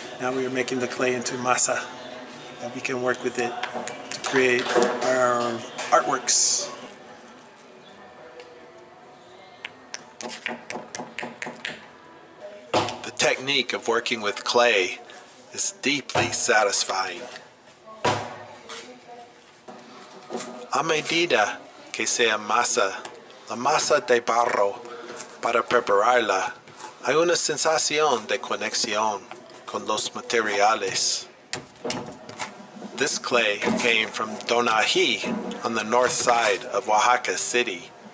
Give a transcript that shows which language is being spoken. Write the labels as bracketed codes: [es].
[en] Now we are making the clay into masa, and we can work with it to create our artworks. The technique of working with clay is deeply satisfying. [es] A medida que se amasa la masa de barro para prepararla, hay una sensación de conexión con los materiales. [en] This clay came from Donají on the north side of Oaxaca City.